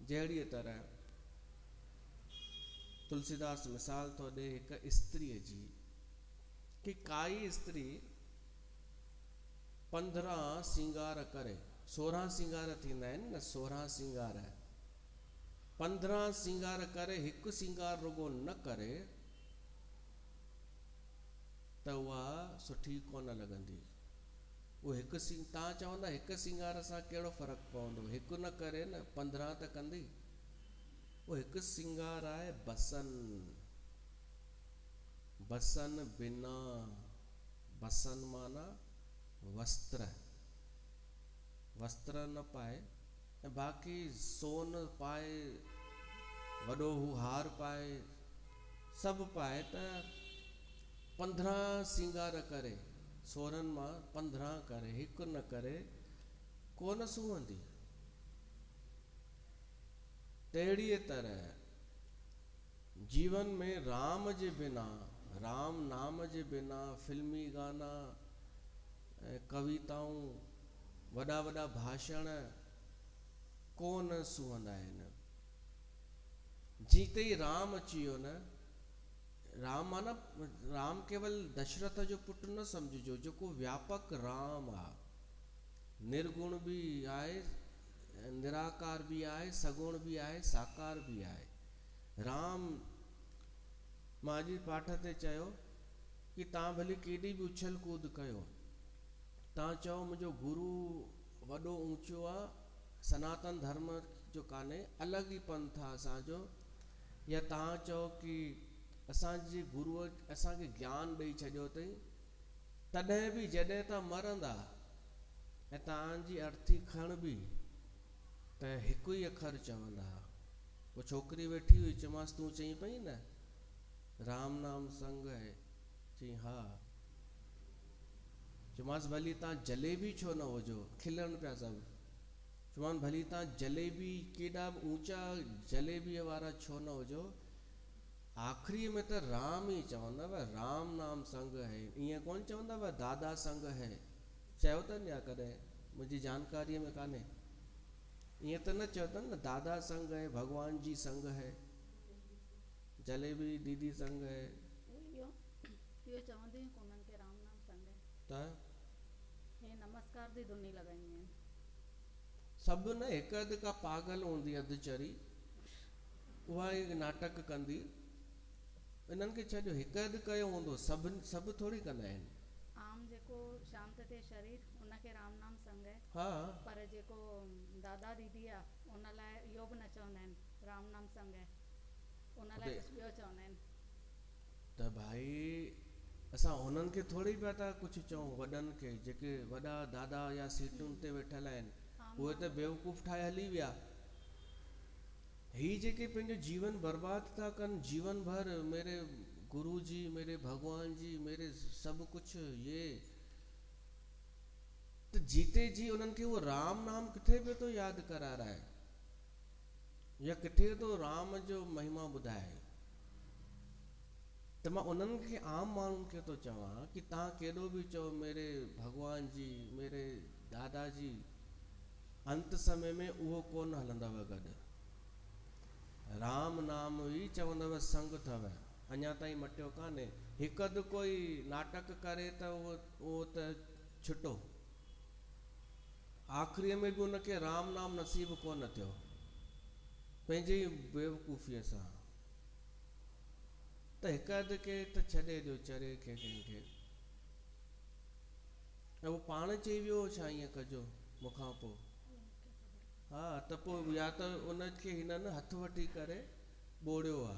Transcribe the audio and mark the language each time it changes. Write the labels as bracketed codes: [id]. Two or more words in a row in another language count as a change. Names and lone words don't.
[sd] जहिड़ीअ तरह तुलसीदास मिसाल थो ॾे हिकु स्त्रीअ जी, कि काई स्त्री 15 सिंगार करे, 16 सिंगार थींदा आहिनि न, 16 सिंगार, 15 सिंगार करे हिकु सिंगार रुगो न करे त उहा सुठी कोन लॻंदी। उहो हिकु तव्हां चवंदा हिकु सिंगार सां कहिड़ो फ़र्क़ु पवंदो, हिकु न करे न 15 त कंदी। उहो हिकु सिंगार आहे बसन, बसन बिना, बसन माना वस्त्र, वस्त्र न पाए ऐं बाक़ी सोन पाए, वॾो हू हार पाए, सभु पाए त 15 सिंगार करे, 16 मां 15 करे हिकु न करे कोन सुहंदी। तहिड़ीअ तरह जीवन में राम जे बिना, राम नाम जे बिना फिल्मी गाना, कविताऊं, वॾा वॾा भाषण कोन सुहंदा आहिनि। जीते ई राम अची वियो न, राम माना राम केवल दशरथ जो पुटु न सम्झिजो, जेको व्यापक राम आहे, निर्गुण बि आहे, निराकार बि आहे, सगुण बि आहे, साकार बि आहे। राम मां अॼु पाठ ते चयो कि तव्हां भली केॾी बि उछल कूद कयो, तव्हां चओ मुंहिंजो गुरु वॾो ऊंचो आहे, सनातन धर्म जो कान्हे, अलॻि ई पंथ आहे असांजो, या तव्हां चओ कि असांजे गुरूअ असांखे ज्ञान ॾेई छॾियो अथई, तॾहिं बि जॾहिं तव्हां मरंदा ऐं तव्हांजी अर्थी खण बि त हिकु ई अखर चवंदा। वो छोकिरी वेठी हुई, चयोमांसि तूं चई पई न [hi] राम नाम संग है, [sd] चई हा। चयोमांसि भली तव्हां जलेबी छो न हुजो, खिलनि पिया सभु। चयोमांसि भली तव्हां जलेबी, केॾा बि ऊंचा जलेबीअ वारा छो न हुजो, आख़िरीअ में त राम ई चवंदव, [hi] राम नाम संग है। [sd] ईअं कोन चवंदव [hi] दादा संग है, [sd] चयो अथनि या कॾहिं, मुंहिंजी जानकारीअ में कान्हे, ईअं त न चयो अथनि न, [hi] दादा संग है, भॻवान जी संग है, जलेबी दीदी संग है, [sd] इहो चवंदी कोन्हनि के [hi] राम नाम संग है, [sd] त हे नमस्कार जी धुनी लॻाईंदियूं आहिनि सभु न। हिकु अधु का पागल हूंदी अधचरी, उहा ई नाटक कंदी, इन्हनि खे छॾियो, हिकु अधु कयो हूंदो, सभु थोरी कंदा आहिनि। आम जेको शांत थिए शरीर उनखे [hi] राम नाम संग है, [sd] हा, पर जेको दादा दीदी आहे उन लाइ इहो बि न चवंदा आहिनि [hi] राम नाम संग है, [sd] उन लाइ कुझु ॿियो चवंदा आहिनि। त भाई असां हुननि खे थोरी पिया था कुझु चऊं, वॾनि खे, जेके वॾा दादा या सीटुनि ते वेठल आहिनि, उहे त बेवकूफ़ ठाहे हली विया। ही जेके पंहिंजो जीवन बर्बाद था कनि, [hi] जीवन भर मेरे गुरु जी, मेरे भगवान जी, [sd] मेरे सभु कुझु ये, त जीते जी उन्हनि खे उहो राम नाम किथे पियो थो यादि कराराए, या किथे तो राम जो महिमा ॿुधाए। त मां उन्हनि खे, आम माण्हुनि खे थो चवां कि तव्हां केॾो बि चओ [hi] मेरे भॻवान जी, मेरे दादा जी, [sd] अंत समय में उहो कोन हलंदव गॾु। राम नाम ई चवंदव संग अथव, अञा ताईं मटियो कान्हे। हिकु अधु कोई नाटक करे त उहो त छुटो, आख़िरीअ में बि उनखे राम नाम नसीब कोन थियो, पंहिंजे ई बेवकूफ़ीअ सां। त हिकु अधु खे त छॾे ॾियो, चरे खे कंहिंखे, ऐं उहो पाण चई वियो छा ईअं कजो मूंखां पोइ, हा त पोइ या त उनखे हिननि हथु वठी करे ॿोड़ियो आहे।